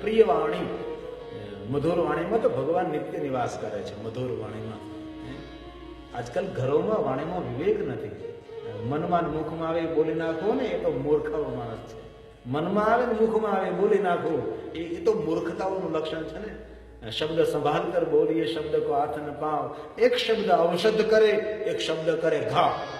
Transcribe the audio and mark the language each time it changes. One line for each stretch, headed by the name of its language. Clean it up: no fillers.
Gujarati: પ્રિય વાણી, મધુર વાણીમાં તો ભગવાન નિત્ય નિવાસ કરે છે। મધુર વાણીમાં આજકાલ ઘરોમાં વાણીમાં વિવેક નથી। મનમાં મુખમાં આવે બોલી નાખો ને એ તો મૂર્ખાઓ માણસ છે। મનમાં આવે ને મુખમાં આવે બોલી નાખો એ તો મૂર્ખતાઓનું લક્ષણ છે ને।
Hindi: शब्द संभाल कर बोलिए, शब्द को हाथ न पाओ। एक शब्द औषध करे, एक शब्द करे घाव।